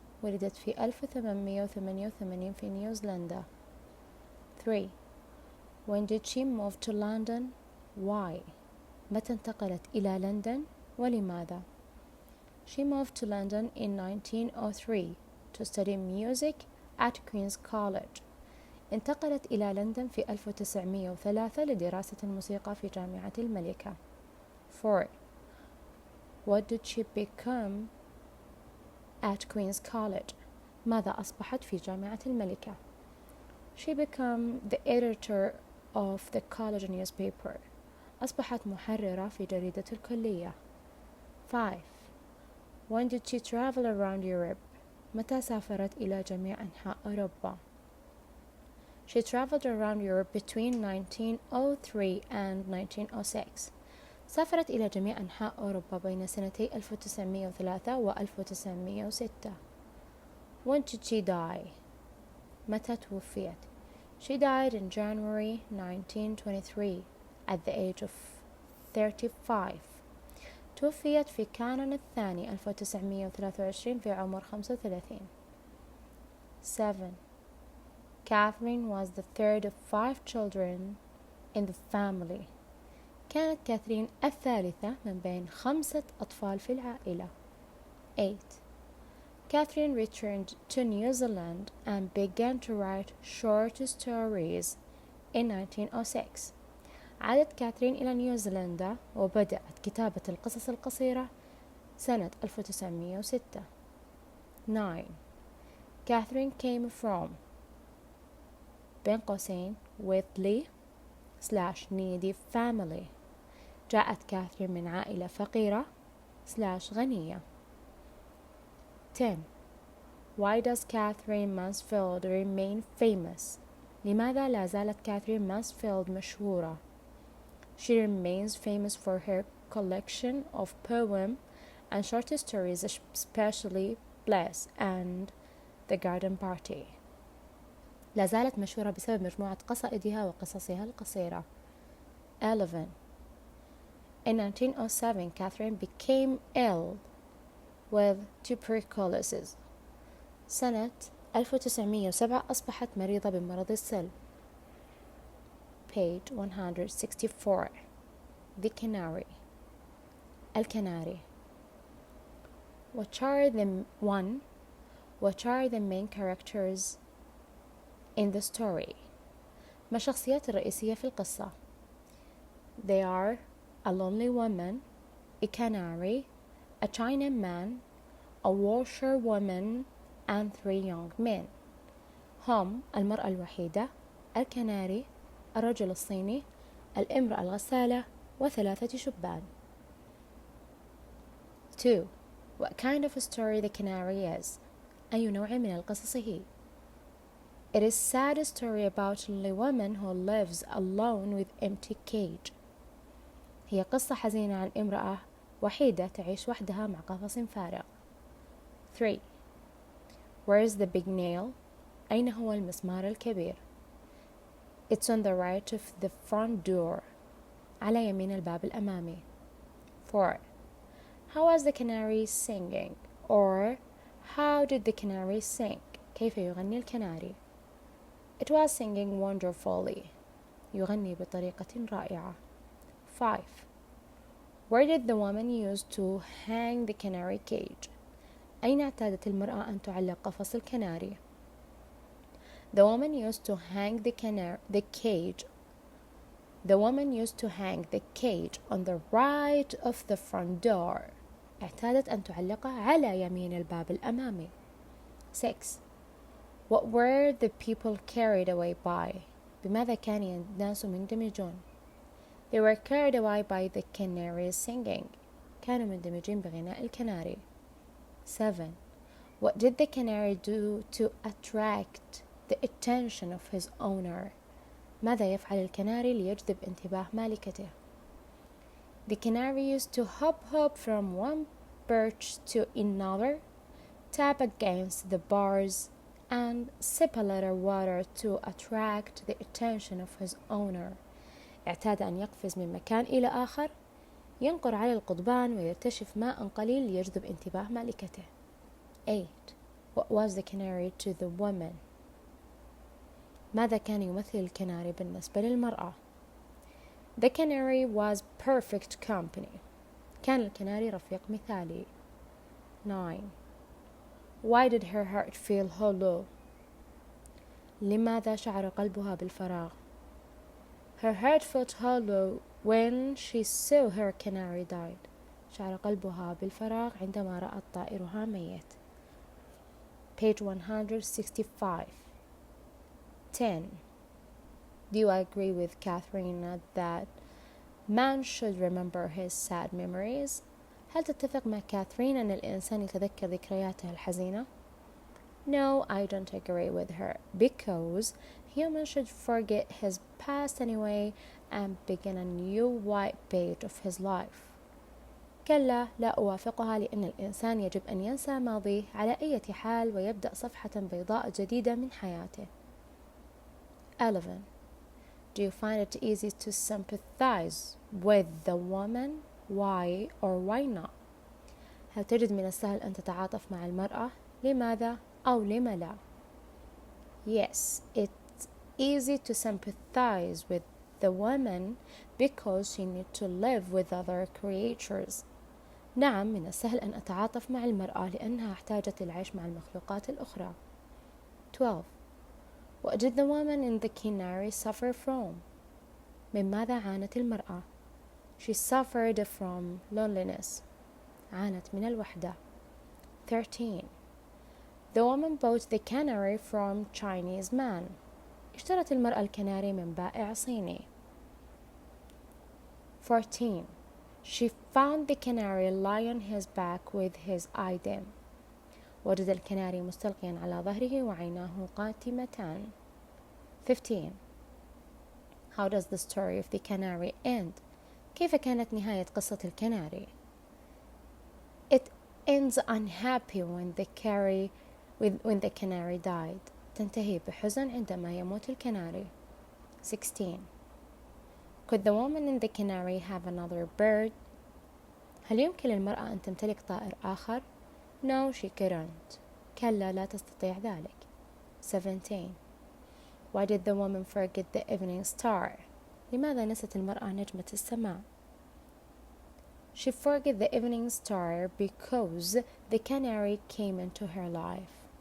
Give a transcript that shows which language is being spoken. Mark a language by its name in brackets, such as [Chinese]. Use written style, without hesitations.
[Arabic] ولدت في 1888 في نيوزيلندا. 3. [English] When did she move to London? Why? [Arabic] متى انتقلت إلى لندن ولماذا؟ [English] She moved to London in 1903 to study music at Queen's College. [Arabic] انتقلت إلى لندن في 1903 لدراسة الموسيقى في جامعة الملكة. 4. [English] What did she become at Queen's College? [Arabic] ماذا أصبحت في جامعة الملكة؟ [English] She became the editor of the college newspaper. [Arabic] أصبحت محررة في جريدة الكلية. 5. [English] When did she travel around Europe? [Arabic] متى سافرت إلى جميع أنحاء أوروبا؟ [English] She traveled around Europe between 1903 and 1906. [Arabic] سافرت إلى جميع أنحاء أوروبا بين سنتي 1903 و 1906. [English] When did she die? [Arabic] متى توفيت؟ [English] She died in January 1923 at the age of 35. [Arabic] توفيت في كانون الثاني 1923 في عمر 35. 7. [English] Catherine was the third of 5 children in the family. [Arabic] كانت كاثرين الثالثة من بين 5 أطفال في العائلة. 8. [English] Catherine returned to New Zealand and began to write short stories in 1906. [Arabic] عادت كاثرين إلى نيوزيلندا وبدأت كتابة القصص القصيرة سنة 1906. 9. [English] Catherine came from [Arabic] بين قوسين [English] wealthy/needy family. [Arabic] جاءت كاثرين من عائلة فقيرة/غنية. 10. [English] Why does Catherine Mansfield remain famous? [Arabic] لماذا لا زالت كاثرين مانسفيلد مشهورة؟ [English] She remains famous for her collection of poems and short stories, especially Bless and The Garden Party. [Arabic] لا زالت مشهورة بسبب مجموعة قصائدها وقصصها القصيرة. 11. [English] In 1907, Catherine became ill with tuberculosis. [Arabic] سنة 1907 أصبحت مريضة بمرض السل. [English] Page 164. The Canary. الكناري. What are the main characters in the story? [Arabic] ما الشخصيات الرئيسية في القصة؟ [English] They are a lonely woman, a canary, a Chinaman, a washerwoman, and 3 young men. [Arabic] هم المرأة الوحيدة، الكناري، الرجل الصيني، الامرأة الغسالة، و3 شبان. 2. [English] What kind of a story the canary is? [Arabic] أي نوع من القصص هي؟ [English] It is a sad story about a lonely woman who lives alone with empty cage. [Arabic] هي قصة حزينة عن امرأة وحيدة تعيش وحدها مع قفص فارغ. [English] 3. Where is the big nail? [Arabic] أين هو المسمار الكبير؟ [English] It's on the right of the front door. [Arabic] على يمين الباب الأمامي. [English] 4. How was the canary singing? Or how did the canary sing? [Arabic] كيف يغني الكناري؟ [English] It was singing wonderfully. [Arabic] يغني بطريقة رائعة. 5. [English] Where did the woman use to hang the canary cage? [Arabic] أين اعتادت المرأة أن تعلق قفص الكناري؟ [English] The woman used to hang the cage. The woman used to hang the cage on the right of the front door. [Arabic] اعتادت أن تعلقه على يمين الباب الأمامي. 6. [English] What were the people carried away by? [Arabic] بماذا كان الناس مندمجون؟ [English] They were carried away by the canaries singing. [Arabic] كانوا مندمجين بغناء الكناري. 7. [English] What did the canary do to attract the attention of his owner? [Arabic] ماذا يفعل الكناري ليجذب انتباه مالكته؟ [English] The canary used to hop from one perch to another, tap against the bars, and sip a little water to attract the attention of his owner. [Arabic] اعتاد أن يقفز من مكان إلى آخر، ينقر على القضبان ويرتشف ماء قليل ليجذب انتباه مالكته. 8. [English] What was the canary to the woman? [Arabic] ماذا كان يمثل الكناري بالنسبة للمرأة؟ [English] The canary was perfect company. [Arabic] كان الكناري رفيق مثالي. 9. [English] Why did her heart feel hollow? [Arabic] لماذا شعر قلبها بالفراغ؟ [English] Her heart felt hollow when she saw her canary died. [Arabic] شعر قلبها بالفراغ عندما رأت طائرها ميت. [English] Page 165. 10. Do you agree with Catherine that man should remember his sad memories? [Arabic] هل تتفق مع كاثرين أن الإنسان يتذكر ذكرياته الحزينة؟ [English] No, I don't agree with her, because human should forget his past anyway and begin a new white page of his life. [Arabic] كلا، لا أوافقها، لأن الإنسان يجب أن ينسى ماضيه على أي حال ويبدأ صفحة بيضاء جديدة من حياته. 11. [English] Do you find it easy to sympathize with the woman? Why or why not? [Arabic] هل تجد من السهل أن تتعاطف مع المرأة؟ لماذا أو لما لا؟ [English] Yes, it's easy to sympathize with the woman because she needs to live with other creatures. [Arabic] نعم، من السهل أن أتعاطف مع المرأة لأنها احتاجت للعيش مع المخلوقات الأخرى. 12. [English] What did the woman in the canary suffer from? [Arabic] من ماذا عانت المرأة؟ [English] She suffered from loneliness. [Arabic] عانت من الوحدة. 13. [English] The woman bought the canary from Chinese man. [Arabic] اشترت المرأة الكناري من بائع صيني. 14. [English] She found the canary lying on his back with his eye dim. [Arabic] وجد الكناري مستلقيا على ظهره وعيناه قاتمتان. 15. [English] How does the story of the canary end? [Arabic] كيف كانت نهاية قصة الكناري؟ [English] It ends unhappy when the canary died. [Arabic] تنتهي بحزن عندما يموت الكناري. 16. [English] Could the woman in the canary have another bird? [Arabic] هل يمكن للمرأة أن تمتلك طائر آخر؟ [English] No, she couldn't. [Arabic] كلا، لا تستطيع ذلك. 17. [English] Why did the woman forget the evening star? [Arabic] لماذا نست المرأة نجمة السماء؟ [English] She forgot the evening star because the canary came into her life.